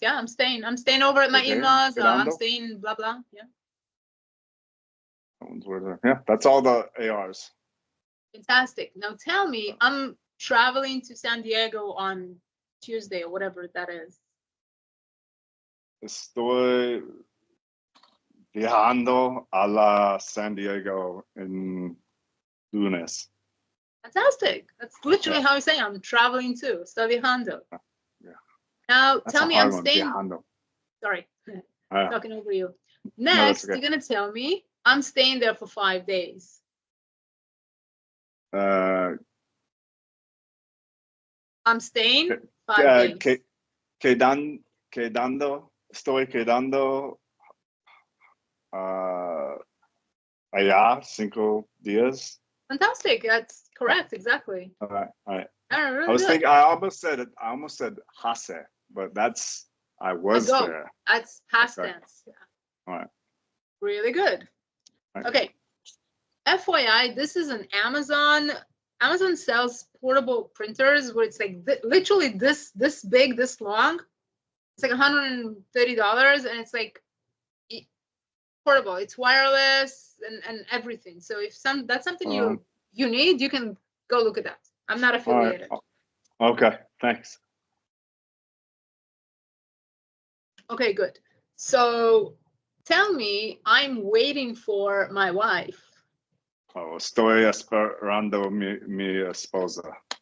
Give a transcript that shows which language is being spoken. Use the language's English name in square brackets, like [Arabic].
[English] Yeah, I'm staying over at my in-laws. I'm [Spanish] Quedando. [English] staying blah blah. Yeah. Yeah, that's all the ARs. Fantastic. Now tell me, I'm traveling to San Diego on Tuesday or whatever that is. [Spanish] Estoy viajando a la San Diego en lunes. [English] Fantastic. That's literally how I say I'm traveling too. [Spanish] Estoy viajando. [English] Yeah. Now That's tell me, I'm staying. [Spanish] Viajando. [English] Sorry, talking over you. Next, you're gonna tell me I'm staying there for 5 days. I'm staying 5 days. [Spanish] Estoy quedando allá 5 días. [English] Fantastic. That's correct. Exactly. All right. Really I was thinking. I almost said Hase, but that's I was there. That's past tense. Yeah. All right. Really good. Okay. FYI, this is an Amazon. Amazon sells portable printers where it's like literally this big, this long. It's like $130, and it's like portable. It's wireless and everything. So if that's something you need, you can go look at that. I'm not affiliated. Okay, thanks. Okay, good. So tell me, I'm waiting for my wife. [Spanish] Oh, estoy esperando mi esposa.